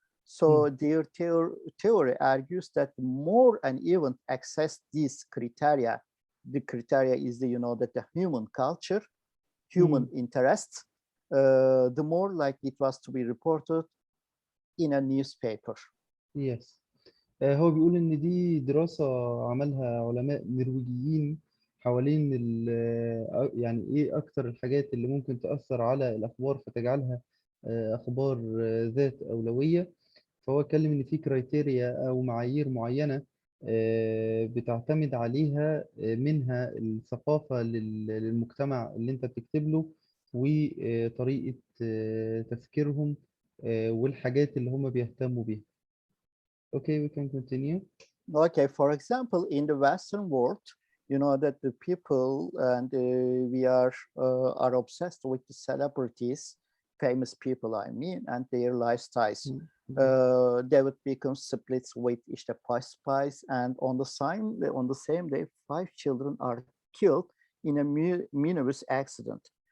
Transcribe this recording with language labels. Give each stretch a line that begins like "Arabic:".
English: So their theory argues that the more an event access these criteria, the criteria is that the human culture, human interest, the more likely it was to be reported in a newspaper. Yes.
Arabic: هو بيقول إن دي دراسة عملها علماء نرويجيين حوالين يعني إيه أكتر الحاجات اللي ممكن تأثر على الأخبار فتجعلها أخبار ذات أولوية. فهو اتكلم إن في كرايتيريا أو معايير معينة بتعتمد عليها، منها الثقافة للمجتمع اللي أنت بتكتب له، وطريقة تفكيرهم، والحاجات اللي هم بيهتموا بيها.
English: Okay, we can continue. Okay, for example, in the Western world, that the people and we are obsessed with the celebrities, famous people, I mean, and their lifestyles. David Beckham splits with işte Spice, and on the same day, 5 children are killed in a minibus accident.